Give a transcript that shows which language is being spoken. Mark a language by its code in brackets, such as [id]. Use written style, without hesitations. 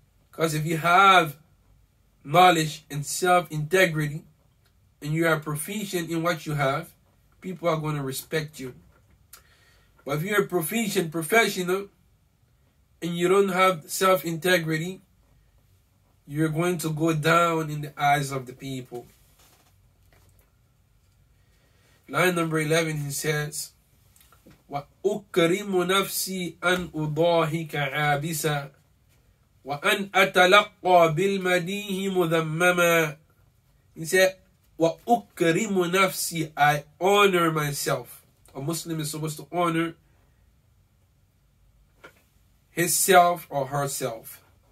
[en] Because if you have knowledge and self-integrity, and you are proficient in what you have, people are going to respect you. But if you're a proficient professional, and you don't have self-integrity, you're going to go down in the eyes of the people. Line number 11, he says, [ar] وَأُكْرِمُ نَفْسِي أَنْ أُضَاهِكَ عَابِسًا وَأَنْ أَتَلَقَّى بِالْمَدِيهِ مُذَمَّمًا. [en] He said, [ar] وَأُكْرِمُ نَفْسِي, [en] I honor myself. A Muslim is supposed to honor his self or herself.